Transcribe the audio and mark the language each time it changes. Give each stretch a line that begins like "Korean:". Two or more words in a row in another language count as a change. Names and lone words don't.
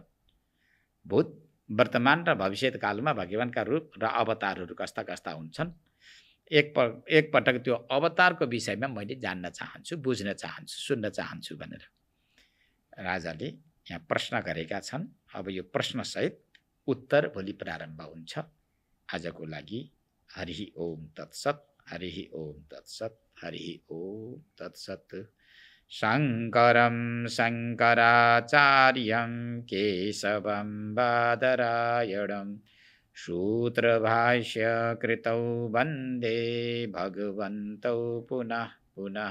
Nepali: भूत, वर्तमान र भविष्यत कालमा भगवानका रूप र अवतारहरू कस्ता कस्ता हुन्छन्? एक पटक त्यो अवतारको विषयमा मैले जान्न चाहन्छु, बुझ्न चाहन्छु, सुन्न चाहन्छु भनेर राजाले यहाँ प्रश्न गरेका छन्। अब यो प्रश्नसहित उत्तर भोलि प्रारम्भ हुन्छ। आजको लागि
Sanskrit: हरि ओम तत्सत्, हरि ओम तत्सत्, हरि ओम तत्सत्। शङ्करं शङ्कराचार्यं केशवं बादरायणं सूत्रभाष्य कृतौ वन्दे भगवन्तौ पुनः पुनः।